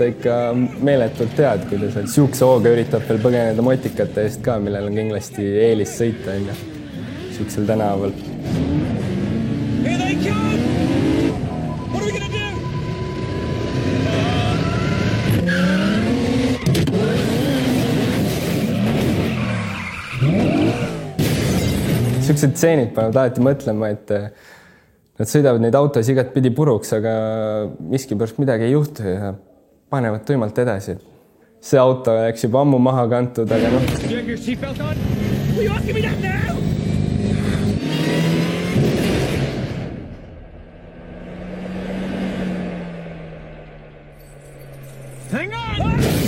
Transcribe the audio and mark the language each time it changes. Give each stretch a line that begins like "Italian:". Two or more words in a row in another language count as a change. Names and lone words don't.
Estonian: ikka meeletult head, kui ta seal siukse hooga üritab veel põgeneda motikate eest ka, millel on kindlasti eelis sõita siuksel tänaval.
English: Here they come! What are we gonna do?
Estonian: Siuksed tseenid panevad alati mõtlema, et nad sõidavad neid autos igat pidi puruks, aga miskipärast midagi ei juhtu ja panevad tuimalt edasi. See auto oleks juba ammu maha kantud, aga noh.
English: Hang on!